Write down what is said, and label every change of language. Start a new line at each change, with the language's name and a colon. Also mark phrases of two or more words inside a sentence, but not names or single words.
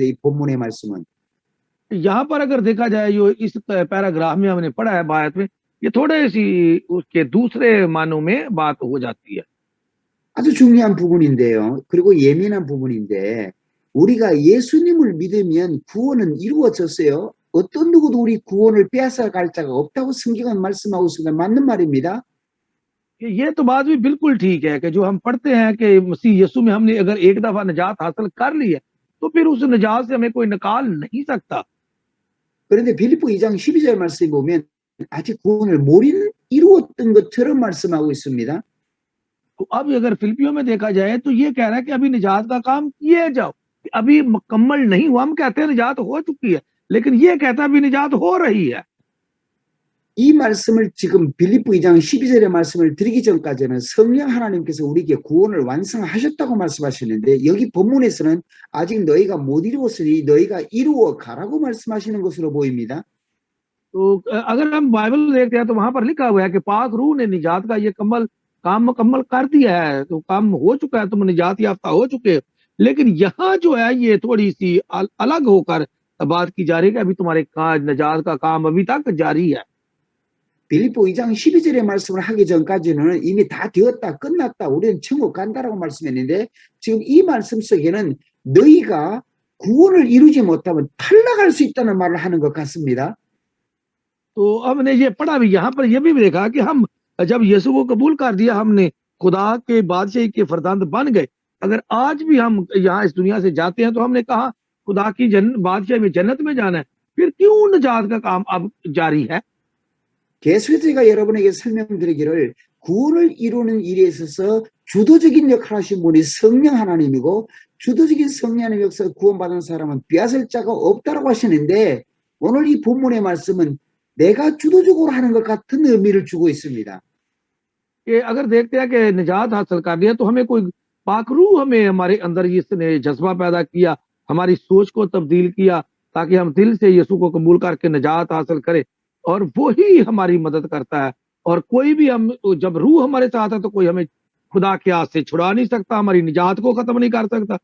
Korean: 이 본문의 말씀은.
Urdu: یہاں پر اگر دیکھا جائے جو اس پیراگراف میں ہم نے پڑھا ہے بایت میں، یہ تھوڑے سی اس کے دوسرے معنوں میں بات ہو جاتی ہے.
Korean: 아주 중요한 부분인데요. 그리고 예민한 부분인데 우리가 예수님을 믿으면 구원은 이루어졌어요. 어떤 누구도 우리 구원을 빼앗아갈 자가 없다고 성경은 말씀하고 있습니다. 맞는 말입니다.
Urdu: یہ تو بات بھی بالکل ٹھیک ہے کہ جو ہم پڑھتے ہیں کہ مسیح یسوع میں ہم نے اگر ایک دفعہ نجات حاصل کر لی ہے تو پھر اس نجات سے ہمیں کوئی نکال نہیں سکتا.
Korean: 그런데 빌립보 2장 12절 말씀에 보면 아직 구원을 못 이루었던 것처럼 말씀하고 있습니다.
Urdu: تو اب اگر فلپیوں میں دیکھا جائے تو یہ کہہ رہا ہے کہ ابھی نجات کا کام کیے جاؤ، ابھی مکمل نہیں ہوا. ہم کہتے ہیں نجات ہو چکی ہے، لیکن یہ کہتا ہے ابھی نجات ہو رہی ہے.
Korean: 이 말씀을 지금 빌립보 2장 12절의 말씀을 드리기 전까지는 성령 하나님께서 우리에게 구원을 완성하셨다고 말씀하시는데 여기 본문에서는 아직 너희가 못 이루었으니 너희가 이루어 가라고 말씀하시는 것으로 보입니다.
Urdu: تو اگر ہم بائبل دیکھتے ہیں تو وہاں پر لکھا ہوا ہے کہ پاک روح نے نجات کا یہ کام مکمل کر دیا ہے، تو کام ہو چکا ہے، تم نجات یافتہ ہو چکے ہو. لیکن یہاں جو ہے یہ تھوڑی سی الگ ہو کر بات کی جا رہی ہے کہ ابھی تمہارے نجات کا کام ابھی تک جاری ہے.
Korean: 빌립보 2장 12절의 말씀을 하기 전까지는 이미 다 되었다, 끝났다, 우리는 천국 간다라고 말씀했는데 지금 이 말씀 속에는 너희가 구원을 이루지 못하면 탈락할 수 있다는 말을 하는 것 같습니다.
Urdu: تو ہم نے یہ پڑھا بھی، یہاں پر یہ بھی دیکھا کہ ہم جب یسوع کو قبول کر دیا، ہم نے خدا کے بادشاہی کے فرزند بن گئے. اگر آج بھی ہم یہاں اس دنیا سے جاتے ہیں تو ہم نے کہا خدا کی بادشاہی میں، جنت میں جانا ہے، پھر کیوں نجات کا کام اب جاری ہے?
Korean: 계속해서 제가 여러분에게 설명드리기를 구원을 이루는 일에 있어서 주도적인 역할을 하신 분이 성령 하나님이고 주도적인 성령 하나님 역사에 구원받은 사람은 빼앗을 자가 없다라고 하시는데 오늘 이 본문의 말씀은 내가 주도적으로 하는 것 같은 의미를 주고 있습니다.
Urdu: کہ اگر دیکھتے ہیں کہ نجات حاصل کر لیا تو ہمیں کوئی پاک روح ہمیں ہمارے اندر اس نے جذبہ پیدا کیا، ہماری سوچ کو تبدیل کیا تاکہ ہم دل سے یسوع کو قبول کر کے نجات حاصل کریں، اور وہ ہی ہماری مدد کرتا ہے. اور کوئی بھی ہم جب روح ہمارے ساتھ ہے تو کوئی ہمیں خدا کے ہاتھ سے چھڑا نہیں سکتا، ہماری نجات کو ختم نہیں کر سکتا.